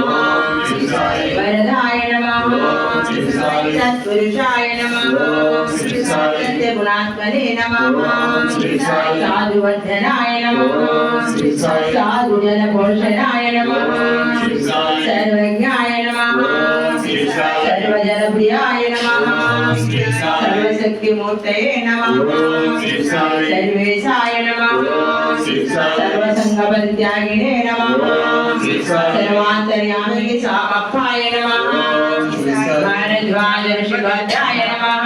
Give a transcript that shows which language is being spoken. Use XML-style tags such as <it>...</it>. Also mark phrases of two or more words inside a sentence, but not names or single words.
<sa>ఓం శ్రీ సాయి వరదాయ నమః. ఓం శ్రీ సాయి సత్పురుషాయ నమః. ఓం శ్రీ సాయి సత్య గుణాత్మనే నమః. ఓం శ్రీ సాయి సాధు వర్ధనాయ నమః. ఓం శ్రీ సాయి సాధు జన పోషణాయ నమః. ఓం శ్రీ సాయి సర్వజ్ఞాయ నమః. ఓం శ్రీ సాయి సర్వజన ప్రియాయ నమః. सर्वशक्ति मूर्तये नमः. सर्वेशाय नमः. सर्वसंग परित्यागिने नमः. सर्वान्तर्यामिने सामप्पाय नमः. भारद्वाज ऋषिभद्राय नमः.</sa>